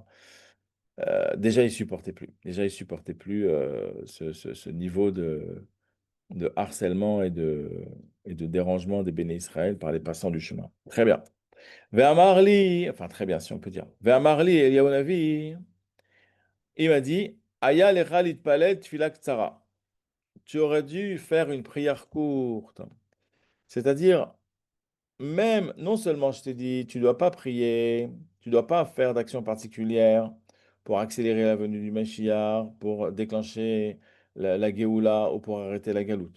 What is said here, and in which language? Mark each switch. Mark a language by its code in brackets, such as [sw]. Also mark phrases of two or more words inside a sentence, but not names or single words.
[fr] Déjà, il supportait plus. Déjà, il supportait plus ce niveau de harcèlement et de dérangement des [he] בני ישראל [fr] par les passants du chemin. Très bien. Ve'amarli, enfin très bien si on peut dire. [he] ואמר לי אליהו הנביא, [fr] il m'a dit, [he] היה לך להתפלל תפילה קצרה. [fr] Tu aurais dû faire une prière courte. C'est-à-dire, même, non seulement je t'ai dit, tu ne dois pas prier, tu ne dois pas faire d'action particulière pour accélérer la venue du Mashiach, pour déclencher la Géoula ou pour arrêter la galoute.